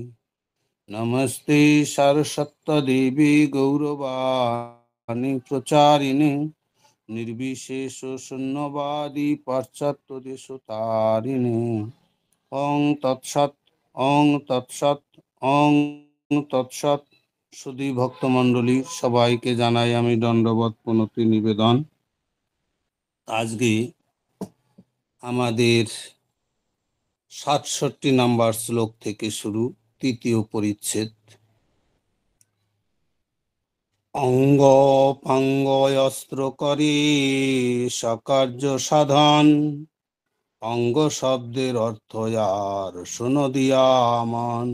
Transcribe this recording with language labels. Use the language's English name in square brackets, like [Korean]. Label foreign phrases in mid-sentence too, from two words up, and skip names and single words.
[Sanskrit] नमस्ते सरस्वती गौरवाणी प्रचारिणे निर्विशेष शून्यवादी पाश्चात्यदेशतारिणे। ओं तत्सत् ओं तत्सत् ओं तत्सत्। [Bangla] সুধী ভক্তমণ্ডলী সবাইকে জানাই আমি দণ্ডবত প্রণতি নিবেদন। আজকে আমাদের ৬৭ নম্বর শ্লোক থেকে শুরু, তৃতীয় পরিচ্ছেদ। অঙ্গ পাঙ্গয়স্ত্র করে সকার্য সাধন, অঙ্গ শব্দের অর্থ আর শোনো দিয়া মন।